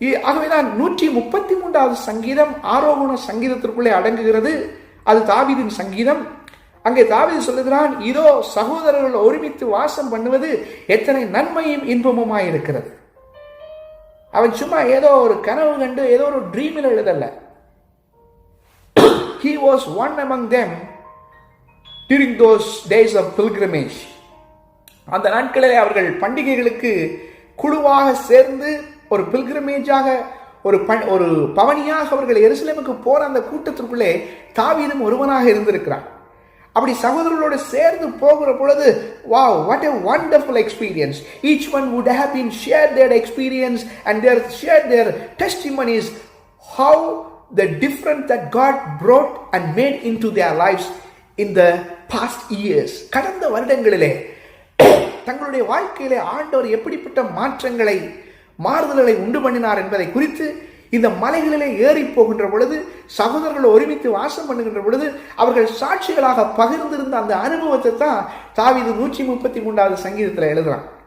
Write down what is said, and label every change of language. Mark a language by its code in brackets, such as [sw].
[ta] ஆகவேதான் 133வது சங்கீதம் ஆரோகண சங்கீதத்திற்குள்ளே அடங்குகிறது. அது தாவீதின் சங்கீதம். அங்கே தாவீது சொல்லுகிறான், இதோ சகோதரர்கள் ஒருமித்து வாசம் பண்ணுவது எத்தனை நன்மையும் இன்பமுமாய் இருக்கிறது. அவன் சும்மா ஏதோ ஒரு கனவு கண்டு ஏதோ ஒரு ட்ரீமில் எழுதல்ல. [en] He was one among them during those days of pilgrimage. [ta] அந்த நாட்களிலே அவர்கள் பண்டிகைகளுக்கு குழுவாக சேர்ந்து ஒரு பில்கிரிமேஜாக ஒரு பவனியாக அவர்கள் எருசலேமுக்கு போற அந்த கூட்டத்திற்குள்ளே தாவீதும் ஒருவனாக இருந்திருக்கிறான். அப்படி சகோதரர்களோடு சேர்ந்து போகிற பொழுது, [en] wow, what a wonderful experience. Each one would have been shared their experience and shared their testimonies, how the difference that God brought and made into their lives in the past years. [ta] கடந்த வருடங்களிலே தங்களுடைய வாழ்க்கையிலே ஆண்டவர் எப்படிப்பட்ட மாறுதல்களை உண்டு பண்ணினார் என்பதை குறித்து இந்த மலைகளிலே ஏறி போகின்ற பொழுது, சகோதரர்கள் ஒருமித்து வாசம் பண்ணுகின்ற பொழுது அவர்கள் சாட்சிகளாக பகிர்ந்திருந்த அந்த அனுபவத்தை தான் தாவீது 133வது சங்கீதத்தில் எழுதுறான்.